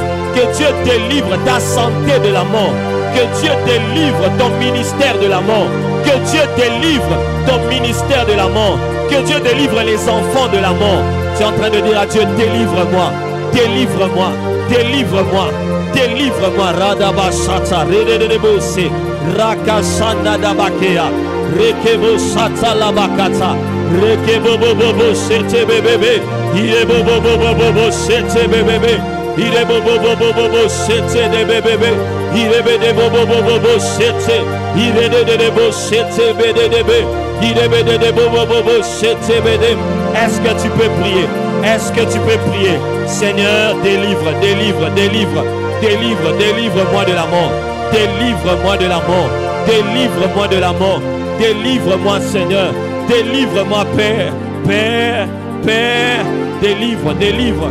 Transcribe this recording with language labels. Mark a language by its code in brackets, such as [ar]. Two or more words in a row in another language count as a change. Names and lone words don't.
[fr] Que Dieu délivre ta santé de la mort. Que Dieu délivre ton ministère de la mort. Que Dieu délivre ton ministère de la mort. Que Dieu délivre les enfants de la mort. Tu es en train de dire à Dieu, délivre-moi. Délivre-moi. Délivre-moi. Délivre-moi. Radabashata. Rededebose. Rakashanda dabakea. Rekebo shata labakata. Rekebo bobo sete bebebe. Irebo bobo sete bebebe. Irebo bobo sete de bebebe. Irebe de bobo sete. Irebe de bobo sete bebebe. Irebe de bobo sete bebebe. Est-ce que tu peux prier? Est-ce que tu peux prier? Seigneur, délivre, délivre, délivre, délivre, délivre-moi de la mort. Délivre-moi de la mort. Délivre-moi de la mort. Délivre-moi, Seigneur. Délivre-moi, Père. Père, Père, délivre, délivre.